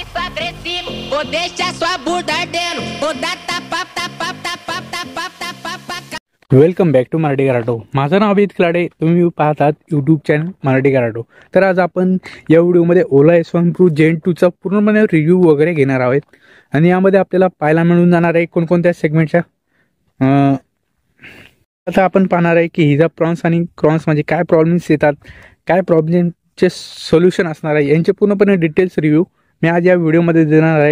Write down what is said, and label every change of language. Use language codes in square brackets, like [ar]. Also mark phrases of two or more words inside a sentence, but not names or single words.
[pt] agressivo, vou deixar sua bunda ardendo, vou dar tapa, tapa, tapa, tapa, tapa, tapa. [en] welcome back to [mr] मराठी कराटो. माझं नाव अभिजित खिलाडे. तुम्ही पाहतात [en] YouTube channel [mr] मराठी कराटो. तर आज आपण या व्हिडिओमध्ये ओला S1 Pro Gen 2चा पूर्णपणे रिव्ह्यू वगैरे घेणार आहोत आणि यामध्ये आपल्याला पाहायला मिळून जाणार आहे कोणकोणत्या सेगमेंटच्या. आता आपण पाहणार आहे की हिजा प्रॉन्स आणि क्रॉन्स म्हणजे काय प्रॉब्लेम्स येतात, काय प्रॉब्लेमचे सोल्युशन असणार आहे, यांचे पूर्णपणे [en] details review [mr] मी आज या व्हिडिओमध्ये देणार आहे.